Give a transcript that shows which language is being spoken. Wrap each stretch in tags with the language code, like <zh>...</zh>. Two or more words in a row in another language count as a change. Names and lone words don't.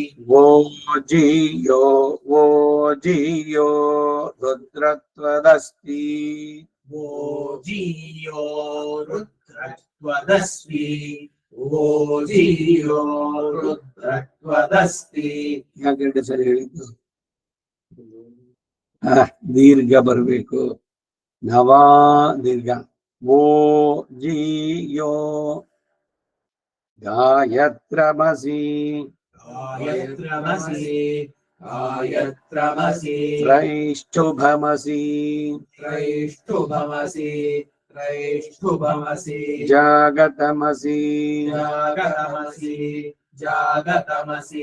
<sa>वोजीयो रुद्रत्वदस्ति वोजीयो रुद्रत्वदस्ति वोजीयो रुद्रत्वदस्ति</sa> <kn>ಯಾಕೆ ಸರಿ ಹೇಳಿದ್ದು ದೀರ್ಘ ಬರಬೇಕು ನವಾ ದೀರ್ಘ</kn> <sa>ಓ ಜಿಯೋ ಗಾಯತ್ರಮಸಿ गायत्रमसि गायत्रमसि त्रैष्ठुभमसि त्रैष्ठुभमसि त्रैष्ठुभमसि जागतमसि जागतमसि जागतमसि</sa>